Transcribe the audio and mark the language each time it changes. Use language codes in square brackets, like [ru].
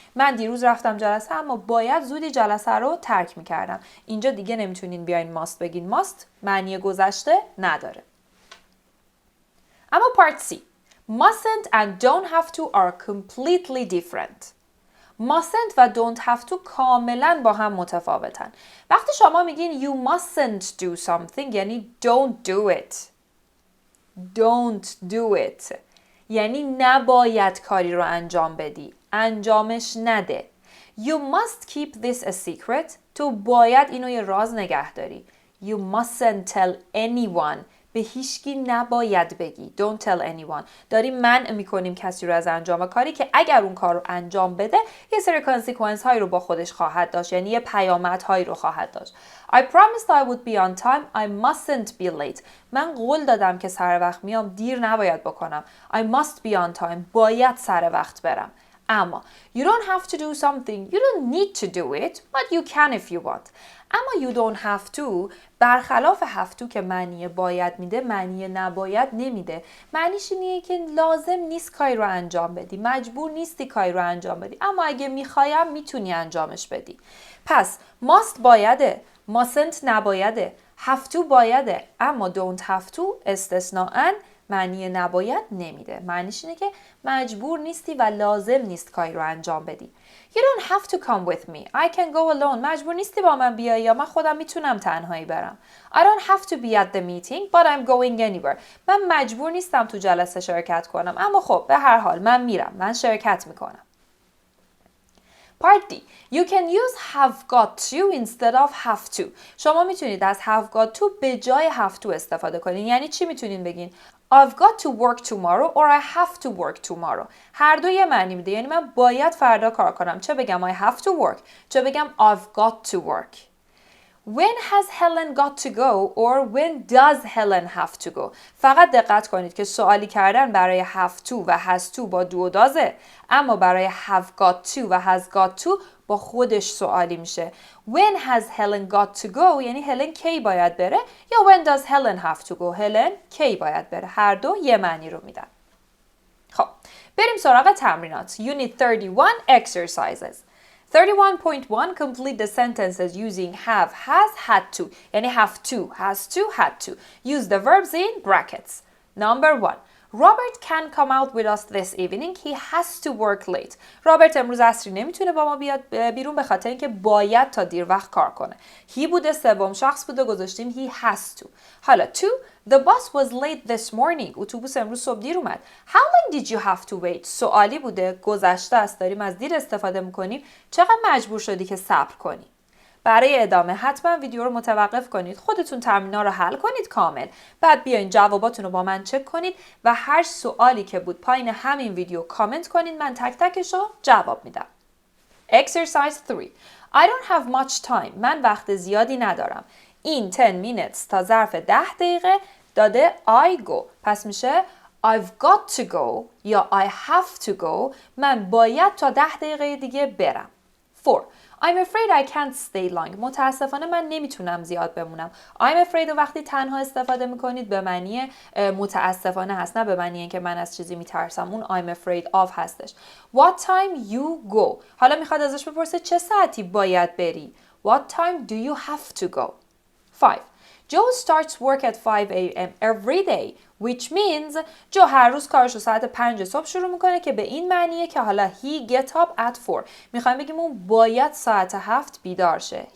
[fa] من دیروز رفتم جلسه اما باید زودی جلسه رو ترک می‌کردم. اینجا دیگه نمیتونین بیاین must بگین. must معنی گذشته نداره. [en] اما part C. Mustn't and don't have to are completely different. [fa] mustn't و don't have to کاملا با هم متفاوتن. وقتی شما میگین [en] you mustn't do something یعنی don't do it. Don't do it. [fa] یعنی نباید کاری رو انجام بدی. انجامش نده. [en] You must keep this a secret. [fa] تو باید اینو یه راز نگه داری. [en] You mustn't tell anyone. [fa] به هیچکی نباید بگی. [en] Don't tell anyone. [fa] داریم منع میکنیم کسی رو از انجام کاری که اگر اون کار رو انجام بده یه سری consequence هایی رو با خودش خواهد داشت. یعنی یه پیامد هایی رو خواهد داشت. [en] I promised I would be on time. I mustn't be late. [fa] من قول دادم که سر وقت میام دیر نباید بکنم. [en] I must be on time. [fa] باید سر وقت برم. [en] اما you don't have to do something. You don't need to do it. But you can if you want. [fa] اما you don't have to برخلاف have to که معنی باید میده معنی نباید نمیده. معنیش اینه که لازم نیست کاری رو انجام بدی. مجبور نیستی کاری رو انجام بدی. اما اگه میخوایم میتونی انجامش بدی. پس must بایده. mustn't نبایده. have to بایده. اما don't have to استثناءً معنی نباید نمیده. معنیش اینه که مجبور نیستی و لازم نیست کاری رو انجام بدی. [en] You don't have to come with me. I can go alone. [fa] مجبور نیستی با من بیایی یا من خودم میتونم تنهایی برم. [en] I don't have to be at the meeting but I'm going anywhere. [fa] من مجبور نیستم تو جلسه شرکت کنم اما خب به هر حال من میرم. من شرکت میکنم. [en] Part D. You can use have got to instead of have to. [fa] شما میتونید از have got to به جای have to استفاده کنین. یعنی چی میتونین بگین؟ [en] I've got to work tomorrow or I have to work tomorrow. [fa] هر دو یه معنی میده. یعنی من باید فردا کار کنم. چه بگم [en] I have to work. چه بگم I've got to work. When has Helen got to go [fa] or when does Helen have to go؟ فقط دقت کنید که سوالی کردن برای have to و has to با do و doesه، اما برای have got to و has got to با خودش سوالی میشه. [en] When has Helen got to go [fa] یعنی هلن کی باید بره، [en] یا when does Helen have to go [fa] هلن کی باید بره. هر دو یه معنی رو میدن. خب بریم سراغ تمرینات. [en] Unit 31 exercises. 31.1 complete the sentences using have, has, had to. یعنی have to, has to, had to. Use the verbs in brackets. Number 1. Robert can come out with us this evening. He has to work late. [fa] رابرت امروز عصری نمیتونه با ما بیاد بیرون به خاطر اینکه باید تا دیر وقت کار کنه. He بوده، سوم شخص بوده، گذاشتیم he has to. حالا 2. [en] The bus was late this morning. [fa] اتوبوس امروز صبح دیر اومد. [en] How long did you have to wait? [fa] سوالی بوده، گذشته است، داریم از دیر استفاده میکنیم. چقدر مجبور شدی که صبر کنی؟ برای ادامه حتما ویدیو رو متوقف کنید، خودتون تمرین‌ها رو حل کنید کامل، بعد بیاین جواباتون رو با من چک کنید و هر سوالی که بود پایین همین ویدیو کامنت کنید، من تک تکش رو جواب میدم. [en] Exercise 3. I don't have much time. [fa] من وقت زیادی ندارم. این [en] 10 minutes [fa] تا ظرف 10 دقیقه داده I go. پس میشه [en] I've got to go یا I have to go. [fa] من باید تا 10 دقیقه دیگه برم. 4. [en] I'm afraid I can't stay long. [fa] متاسفانه من نمیتونم زیاد بمونم. I'm afraid وقتی تنها استفاده میکنید به معنی متاسفانه هست، نه به معنی اینکه من از چیزی میترسم. اون I'm afraid of هستش. [en] What time you go. [fa] حالا میخواد ازش بپرسه چه ساعتی باید بری. [en] What time do you have to go. 5. Joe starts work at 5 a.m. every day, which means [fa] جو هر روز کارش رو ساعت 5 صبح شروع میکنه که به این معنیه که حالا [en] he get up at 4. [fa] میخوایم بگیم اون باید ساعت 7 بیدار شه.